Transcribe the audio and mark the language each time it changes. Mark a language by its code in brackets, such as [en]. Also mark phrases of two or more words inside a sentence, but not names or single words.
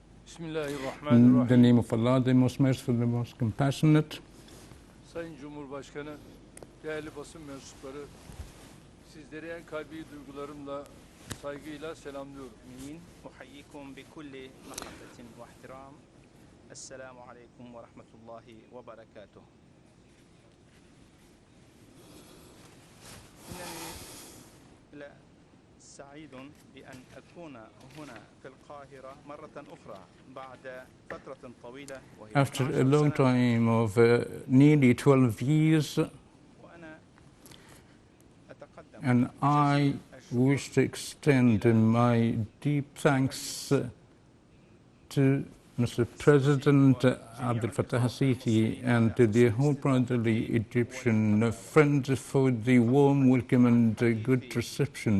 [en] In the name of Allah, the most merciful, the most compassionate. [tr] Sayın Cumhurbaşkanı, değerli basın mensupları, sizleri en kalbi duygularımla, saygıyla selamlıyorum. [ar] أحييكم بكل محبة واحترام. السلام عليكم ورحمة الله وبركاته. إنني سعيد بأن أكون هنا في القاهرة مرة أخرى بعد فترة طويلة. [en] After a long time of nearly 12 years, and I wish to extend my deep thanks to Mr. President Abdel Fattah Sisi and to the whole brotherly Egyptian friends for the warm welcome and good reception.